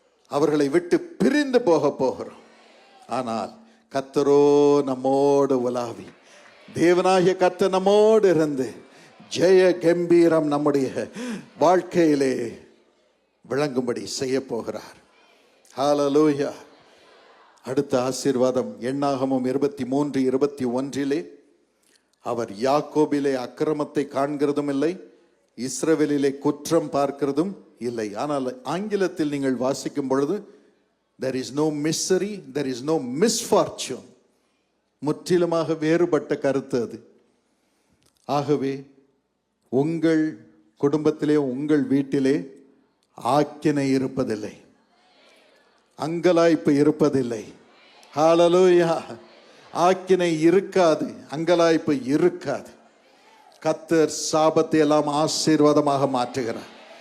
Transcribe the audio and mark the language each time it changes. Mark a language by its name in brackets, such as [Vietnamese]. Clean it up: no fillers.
[Tamil] அவர்களை விட்டு பிரிந்து போக போகிறோம். ஆனால் கர்த்தரோ நம்மோடு உலாவி, தேவனாகிய கர்த்தர் நம்மோடு இருந்து ஜெய கம்பீரம் நம்முடைய வாழ்க்கையிலே விளங்கும்படி செய்ய போகிறார். ஹல்லேலூயா. அடுத்த ஆசீர்வாதம் எண்ணாகமம் 23:21 அவர் யாக்கோபிலே அக்கிரமத்தை காண்கிறதும் இல்லை, இஸ்ரவேலிலே குற்றம் பார்க்கிறதும் இல்லை. ஆனால் ஆங்கிலத்தில் நீங்கள் வாசிக்கும் பொழுது [English] there is no misery, there is no misfortune. [Tamil] முற்றிலுமாக வேறுபட்ட கருத்து அது. ஆகவே உங்கள் குடும்பத்திலே, உங்கள் வீட்டிலே ஆக்கினை இருப்பதில்லை, அங்கலாய்ப்பு இருப்பதில்லை. ஹல்லேலூயா. ஆக்கினை இருக்காது, அங்கலாய்ப்பு இருக்காது. கர்த்தர் சாபத்தை எல்லாம் ஆசீர்வாதமாக மாற்றுகிறார்.